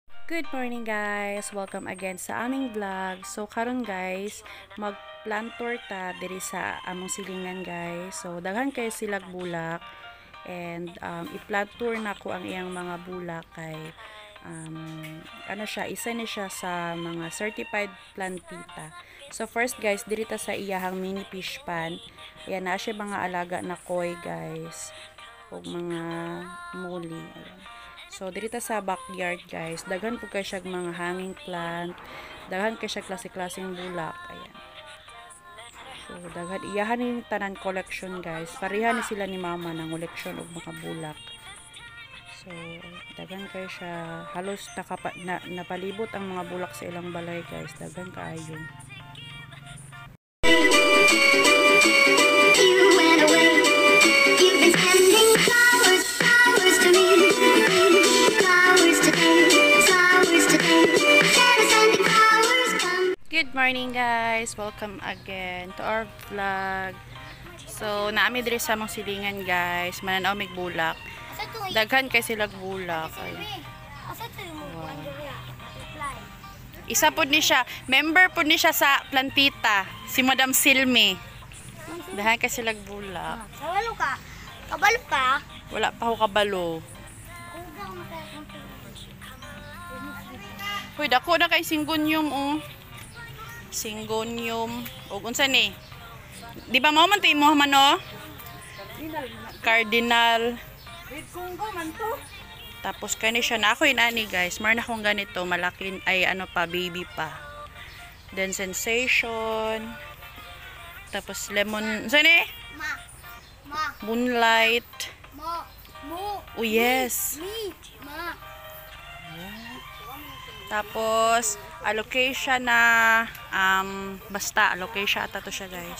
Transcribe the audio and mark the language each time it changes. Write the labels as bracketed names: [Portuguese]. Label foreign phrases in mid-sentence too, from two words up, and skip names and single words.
[English] Good morning guys! Welcome again [Filipino] sa aming vlog. [Cebuano] So karon guys, mag-plant tour ta diri sa among silingan guys. So daghan kayo silag bulak and i-plant tour na ko ang iyang mga bulak kay ano siya, isa ni siya sa mga certified plantita. So first guys, diri ta sa iyahang [English] mini fish pan. [Filipino] Ayan na siya mga alaga na koi guys. [Cebuano] O mga muli. Ayan. So, [Filipino] dito sa [Cebuano] backyard, guys, daghan po kayo siya mga [English] hanging plant, [Cebuano] daghan kayo siya klase-klaseng bulak. Ayan. So, daghan, iyahan yung tanan collection, guys. Pareha ni sila ni mama ng [English] collection of [Cebuano] mga bulak. So, daghan kayo siya, halos napalibot ang mga bulak sa ilang balay, guys. Daghan kaayo. [English] Good morning guys! Welcome again to our vlog. [Cebuano] So, naami diri sa mong silingan guys. Mananaw mig bulak. Daghan kay sila bulak. Wow. Isa po ni siya. Member po ni siya sa plantita. Si Madam Silmi. Daghan kay sila bulak. Kabalo ka? Kabalo ka? Wala pa ako kabalo. Hoy, dako na kay singgonyum oh. Singgonium o unsa ni? Di ba mao man to imo man no? Cardinal. Tapos kani siya na ako inani guys. [Filipino] Meron akong ganito malaki ay ano pa baby pa. [Cebuano] Then sensation. Tapos lemon. Unsa ni? [English] Moonlight. Oh yes. [Cebuano] Tapos allocation na basta allocation ata to siya guys.